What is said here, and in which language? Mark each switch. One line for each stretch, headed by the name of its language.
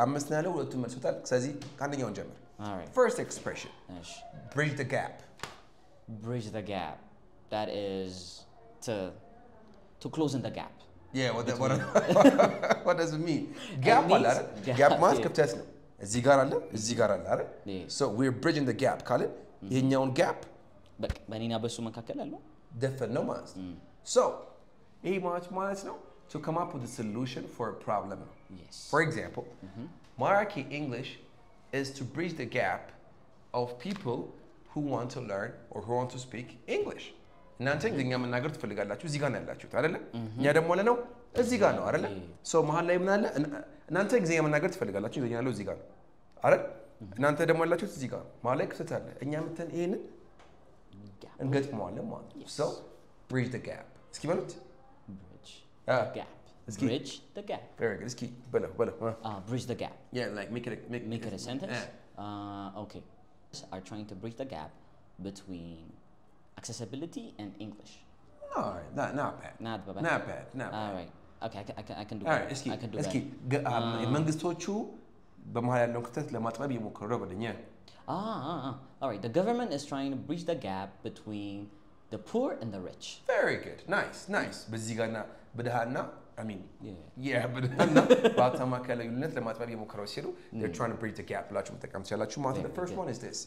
Amharic: አምስት ነው ያለው ሁለቱም መልሶታል። ስለዚህ ከአንደኛውን ጀምር።
English: All right. First expression. Bridge the gap. Bridge the gap. That is to close in the gap. Yeah, what does it mean? Gap
Amharic: አለ አይደል? Gap ማለት ክፍተት ነው። እዚህ ጋር አለ፣ እዚህ ጋር አለ አይደል?
English: So we're bridging the gap
Amharic: ካለ ይሄኛውን
English: gap
Amharic: በቃ በእኔና በሱ መካከል አለው ደፈን ነው ማለት ነው።
English: So
Amharic: ይሄ ማለት ነው
English: to come up with a solution for a problem. Yes. For example, Maraki English is to bridge the gap of people who want to learn or who want to speak English.
Amharic: እናንተ እንግሊዝኛ መናገር ትፈልጋላችሁ እዚህ ጋር ነው ያላችሁት አይደለ? እኛ ደግሞ ለነው እዚህ ጋር ነው አይደለ? ሶ መሀል ላይ ምን አለ? እናንተ እንግሊዝኛ መናገር ትፈልጋላችሁ እዚህ ያለው እዚህ ጋር ነው አይደል? እናንተ ደግሞ ያላችሁት እዚህ ጋር ነው። መሀል ላይ ክፍተት አለ። እኛ መተን ይሄንን እንገጥመዋለን ማለት ነው።
English: So bridge the gap.
Amharic: እስኪ በሉት
English: bridge gap. Bridge the gap. Very good.
Amharic: እስኪ በለው
English: bridge the gap. Yeah, like make it a sentence. Okay. Are trying to bridge the gap between accessibility and English. All right, not bad. Not bad. All right. Okay, I can do that. I can do that.
Amharic: እስኪ መንግስቶቹ በመሃል ያለውን ክፍተት ለማጥበብ እየሞከሩ ነው በደኛ
English: all right, the government is trying to bridge the gap between the poor and the rich. Very good. Nice.
Amharic: በዚህ ጋርና በደሃና I mean, በደሃና በሀብታም መካከል ልዩነት ለማጥበብ እየሞከሩ ሲሉ
English: they're trying to bridge the gap
Amharic: ብላችሁ መጠቀም ትችላላችሁ ማለት ነው.
English: The first one is this.